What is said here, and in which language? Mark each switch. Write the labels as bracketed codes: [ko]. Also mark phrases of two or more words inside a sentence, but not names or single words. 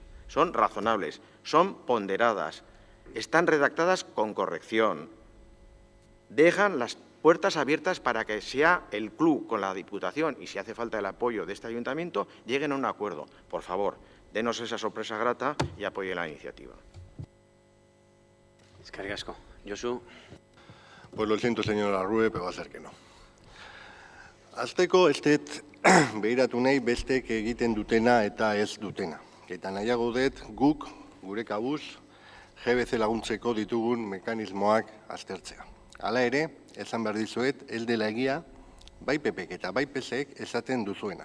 [es] Son razonables, son ponderadas, están redactadas con corrección, dejan las puertas abiertas para que sea el club con la Diputación y si hace falta el apoyo de este ayuntamiento, lleguen a un acuerdo. Por favor, denos esa sorpresa grata y apoye la iniciativa. [eu] Eskerrik asko. Josu. [es] Pues lo siento, señor Arrue, pero va a ser que no. [eu] Azteko ez dut behiratu nahi bestek egiten dutena eta ez dutena. Eta nahiago dut guk, gure kabuz, GBC laguntzeko ditugun mekanismoak aztertzea. Hala ere, esan behar dizuet, ez dela egia, bai PPek eta bai PSek esaten duzuena.